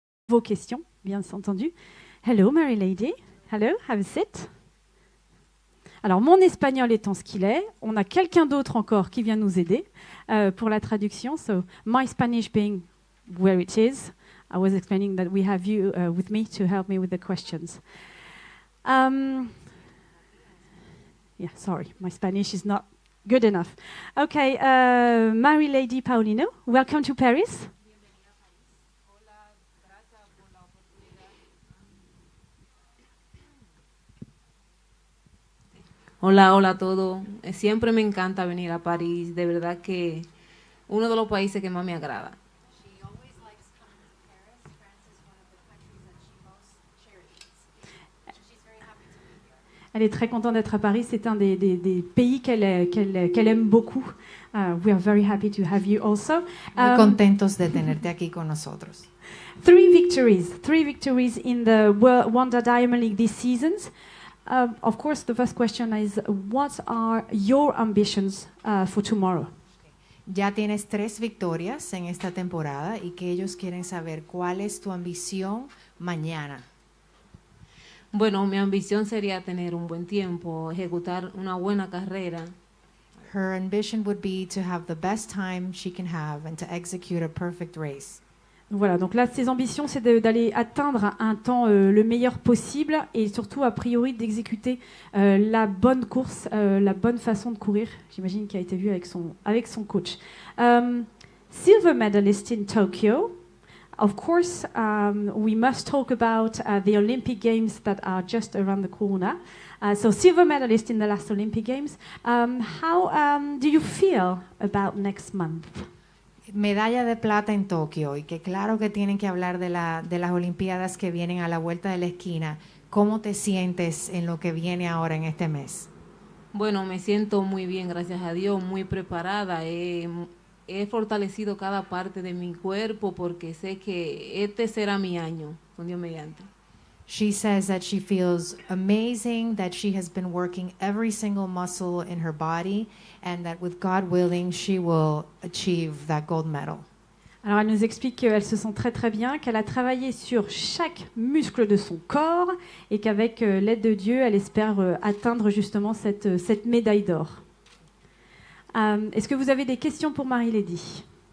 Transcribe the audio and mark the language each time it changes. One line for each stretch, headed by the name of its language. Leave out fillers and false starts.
French: Vos questions, bien entendu.
English: Hello, Marileidy. Hello, have a seat.
French: Alors, mon espagnol étant ce qu'il est, on a quelqu'un d'autre encore qui vient nous aider pour la traduction.
English: So, my Spanish being where it is, I was explaining that we have you with me to help me with the questions. Yeah, sorry, my Spanish is not good enough. Okay, Marileidy Paulino, welcome to Paris.
Spanish: Hola, hola a todos. Siempre me encanta venir a París. De verdad que uno de los países que más me agrada.
French: Elle est très contente d'être à Paris. C'est un des pays qu'elle aime beaucoup.
English: We are very happy to have you also.
Spanish: Muy contentos de tenerte aquí con nosotros.
English: Three victories in the Wanda Diamond League this season. Of course, the first question is, what are your ambitions for tomorrow?
Spanish: Ya tienes 3 victorias en esta temporada y que ellos quieren saber cuál es tu ambición mañana. Bueno, mi ambición sería tener un buen tiempo, ejecutar una buena carrera.
English: Her ambition would be to have the best time she can have and to execute a perfect race.
French: Voilà, donc là, ses ambitions, c'est d'aller atteindre un temps le meilleur possible et surtout, a priori, d'exécuter la bonne course, la bonne façon de courir, j'imagine, qui a été vue avec son coach.
English: Silver medalist in Tokyo. Of course, we must talk about the Olympic Games that are just around the corner. So, silver medalist in the last Olympic Games. How do you feel about next month?
Spanish: Medalla de plata en Tokio y que claro que tienen que hablar de las Olimpiadas que vienen a la vuelta de la esquina. ¿Cómo te sientes en lo que viene ahora en este mes? Bueno, me siento muy bien, gracias a Dios, muy preparada. He fortalecido cada parte de mi cuerpo porque sé que este será mi año, con Dios mediante.
English: She says that she feels amazing, that she has been working every single muscle in her body, and that with God willing, she will achieve that gold medal.
French: Alors, elle nous explique qu'elle se sent très très bien, qu'elle a travaillé sur chaque muscle de son corps et qu'avec l'aide de Dieu, elle espère atteindre justement cette médaille d'or. Est-ce que vous avez des questions pour Marileidy?